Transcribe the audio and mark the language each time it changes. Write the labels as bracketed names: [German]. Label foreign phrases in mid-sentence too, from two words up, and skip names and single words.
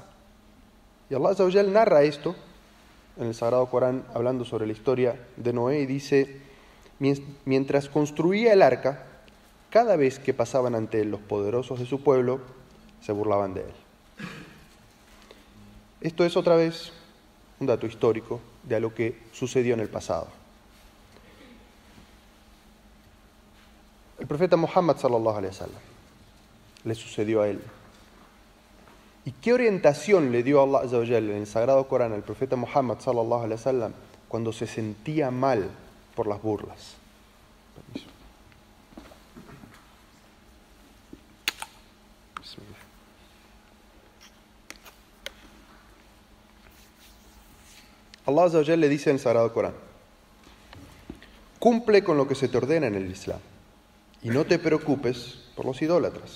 [Spanish] Y [Arabic] الله عز وجل [Spanish] narra esto en el Sagrado Corán, hablando sobre la historia de Noé, y dice: mientras construía el arca, cada vez que pasaban ante él los poderosos de su pueblo, se burlaban de él. Esto es otra vez un dato histórico de lo que sucedió en el pasado. El profeta Muhammad [Arabic] صلى الله عليه وسلم [Spanish] le sucedió a él. ¿Y qué orientación le dio [Arabic] الله عز وجل [Spanish] en el Sagrado Corán al profeta Muhammad [Arabic] صلى الله عليه وسلم [Spanish] cuando se sentía mal por las burlas? Permiso. [Arabic] الله عز وجل [Spanish] le dice en el Sagrado Corán: cumple con lo que se te ordena en el Islam y no te preocupes por los idólatras.